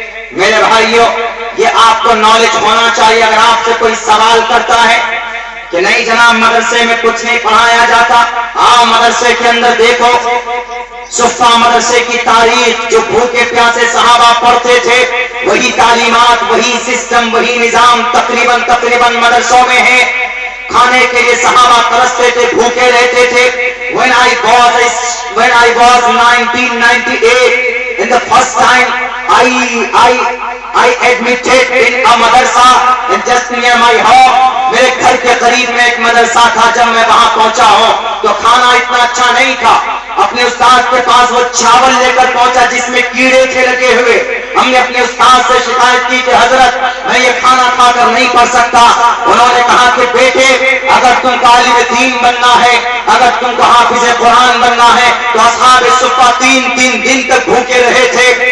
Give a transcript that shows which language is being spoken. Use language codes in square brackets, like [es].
[ur] میرے بھائیوں، یہ آپ کو نالج ہونا چاہیے. اگر آپ سے کوئی سوال کرتا ہے کہ نہیں جناب مدرسے میں کچھ نہیں پڑھایا جاتا، آپ مدرسے کے اندر دیکھو صفہ مدرسے کی تاریخ، جو بھوکے پیاسے صحابہ پڑھتے تھے، وہی تعلیمات، وہی سسٹم، وہی نظام تقریباً مدرسوں میں ہے. کھانے کے لیے صحابہ ترستے تھے، بھوکے رہتے تھے. [en] When I was 1998, in the first time I admitted in a madrasa and just near my home. [ur] میرے گھر کے قریب میں ایک مدرسہ تھا. جب میں وہاں پہنچا ہوں تو کھانا اتنا اچھا نہیں تھا. اپنے استاد کے پاس وہ چاول لے کر پہنچا جس میں کیڑے تھے لگے ہوئے. ہم نے اپنے استاد سے شکایت کی کہ حضرت میں یہ کھانا کھا کر نہیں پڑھ سکتا. انہوں نے کہا کہ بیٹے اگر تم کو عالم دین بننا ہے، اگر تم کو حافظ قرآن بننا ہے تو اصحاب صفہ 3 دن تک بھوکے رہے تھے.